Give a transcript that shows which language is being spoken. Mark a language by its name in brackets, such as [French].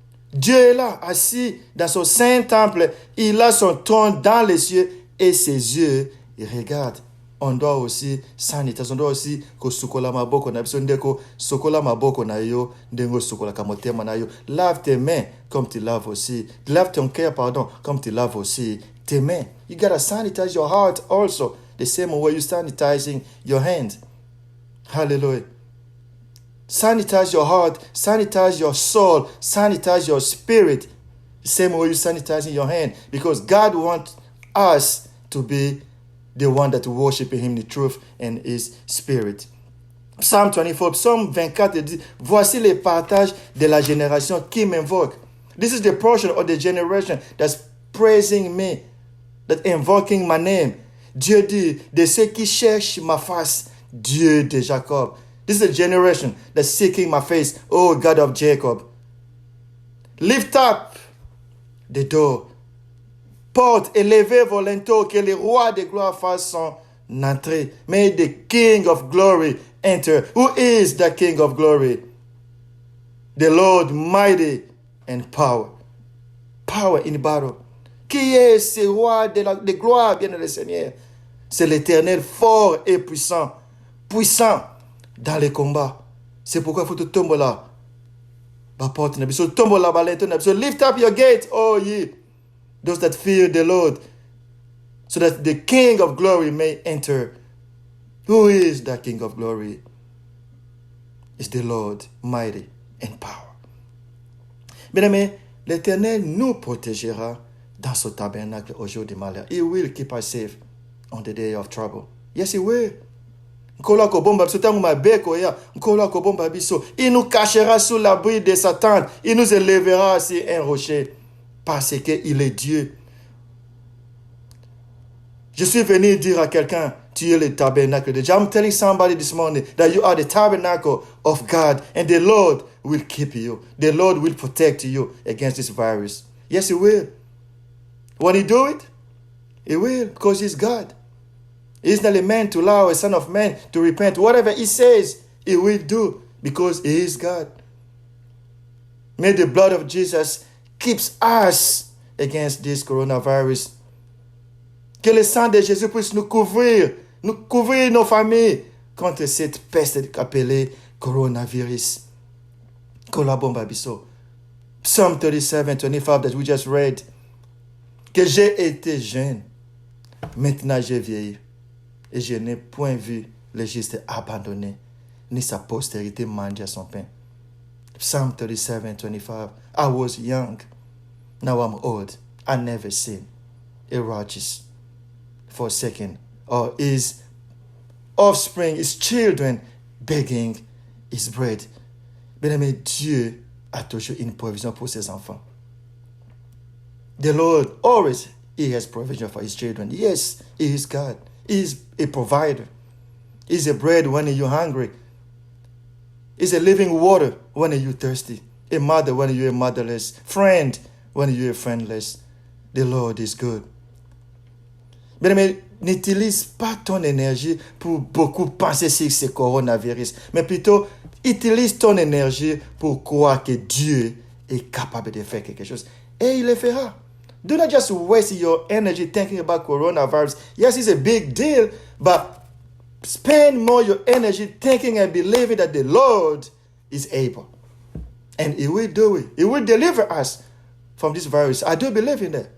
[French] Dieu est là, assis dans son saint temple, il a son trône dans les cieux et ses yeux il regarde. On doit aussi sanitiser, on doit aussi [Lingala] ko sukola maboko na biso ndeko sukola maboko na yo ndengo sukola kamotema na yo. [French] Lave tes mains comme tu laves aussi. Lave ton cœur, pardon, comme tu laves aussi tes mains. [English] You gotta sanitize your heart also, the same way you're sanitizing your hands. Hallelujah. Sanitize your heart, sanitize your soul, sanitize your spirit, the same way you're sanitizing your hand, because God wants us to be the one that worship him in the truth and his spirit. [French] Psalm 24, Psalm 24 dit, voici les partages de la génération qui m'invoque. [English] This is the portion of the generation that's praising me, that invoking my name. [French] Dieu dit, de ceux qui cherchent ma face, Dieu de Jacob. [English] This is a generation that's seeking my face, oh God of Jacob. Lift up the door. [French] Porte, élevez vos linteaux, que le roi de gloire fasse son entrée. [English] May the King of glory enter. Who is the King of glory? The Lord mighty and power. Power in battle. [French] Qui est ce roi de gloire, bien le Seigneur? C'est l'Éternel fort et puissant. Puissant dans les combats. C'est pourquoi il faut te tomber là. [English] Lift up your gate, oh ye, those that fear the Lord, so that the King of glory may enter. Who is the King of glory? It's the Lord mighty and power. [French] Bien-aimés, l'Éternel nous protégera dans ce tabernacle au jour du malheur. [English] He will keep us safe on the day of trouble. Yes, He will. [French] Il nous cachera sous l'abri de sa tente. Il nous élèvera sur un rocher parce qu'il est Dieu. Je suis venu dire à quelqu'un, tu es le tabernacle de Dieu. [English] I'm telling somebody this morning that you are the tabernacle of God and the Lord will keep you. The Lord will protect you against this virus. Yes, He will. When He do it, He will because He's God. He's not a man to allow a son of man to repent. Whatever He says, He will do because He is God. May the blood of Jesus keeps us against this coronavirus. [French] Que le sang de Jésus puisse nous couvrir nos familles contre cette peste appelée coronavirus. [English] Psalm 37:25 that we just read. [French] Que j'ai été jeune, maintenant j'ai vieilli, et je n'ai point vu le juste abandonné, ni sa postérité mendier son pain. [English] Psalm 37:25. I was young, now I'm old. I never seen a righteous forsaken, or his offspring, his children, begging his bread. Bien-aimé, Dieu a toujours une provision pour ses enfants. The Lord always, He has provision for His children. Yes, He is God. He is a provider. He is a bread when you're hungry. He is a living water when you're thirsty. A mother when you're motherless. Friend when you're friendless. The Lord is good. [French] Bien-aimé, n'utilise pas ton énergie pour beaucoup penser sur ce coronavirus, mais plutôt utilise ton énergie pour croire que Dieu est capable de faire quelque chose. Et il le fera. [English] Do not just waste your energy thinking about coronavirus. Yes, it's a big deal, but spend more your energy thinking and believing that the Lord is able. And He will do it. He will deliver us from this virus. I do believe in that.